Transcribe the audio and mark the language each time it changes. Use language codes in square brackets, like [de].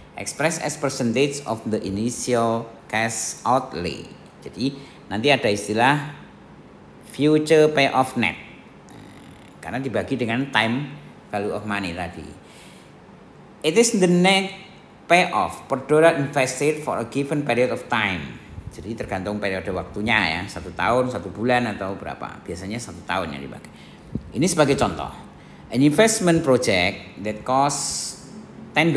[en] expressed as percentage of the initial cash outlay. [id] Jadi nanti ada istilah future payoff net, karena dibagi dengan time value of money tadi. [en] It is the net payoff per dollar invested for a given period of time. [id] Jadi tergantung periode waktunya ya, 1 tahun, 1 bulan atau berapa. Biasanya 1 tahun yang dipakai. Ini sebagai contoh. [en] An investment project that costs $10.